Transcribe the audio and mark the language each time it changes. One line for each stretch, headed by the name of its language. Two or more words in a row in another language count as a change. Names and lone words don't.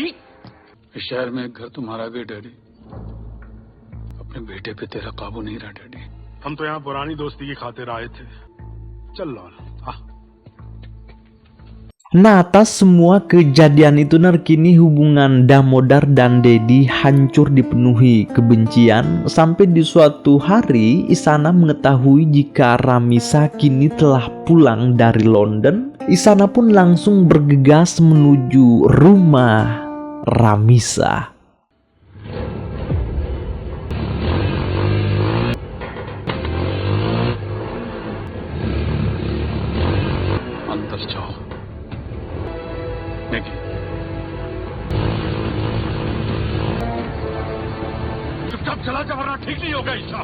Hindi: इस शहर में एक घर तुम्हारा भी डैडी। अपने बेटे पे तेरा काबू नहीं रहा डैडी। हम तो यहाँ पुरानी दोस्ती की खातिर आए थे। चल लौन,
Indonesian: Nah, atas semua kejadian itu kini hubungan Damodar dan Dedi hancur dipenuhi kebencian sampai di suatu hari Isana mengetahui jika Ramisa kini telah pulang dari London. Isana pun langsung bergegas menuju rumah Ramisa.
Hindi: अंदर जाओ निकल चुपचाप चला जा वरना ठीक नहीं होगा ईशा।